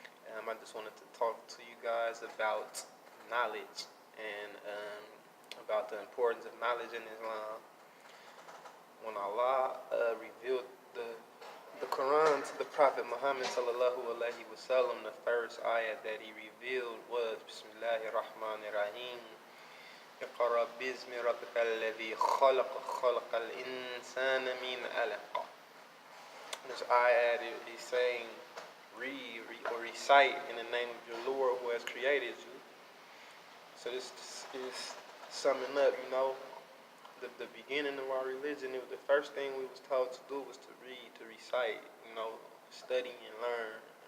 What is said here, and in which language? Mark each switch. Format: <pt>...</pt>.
<en>I just wanted to talk to you guys about knowledge and about the importance of knowledge in Islam. When Allah revealed the Quran to the Prophet Muhammad sallallahu alaihi wasallam, the first ayah that he revealed was Bismillahir Rahmanir Rahim.</en> <ar>اقرأ باسم ربك الذي خلق الإنسان من علق.</ar> <en>This ayah is saying, read or recite in the name of your Lord who has created you. So this is summing up, the beginning of our religion. It was the first thing we was told to do was to read, to recite, study and learn.</en>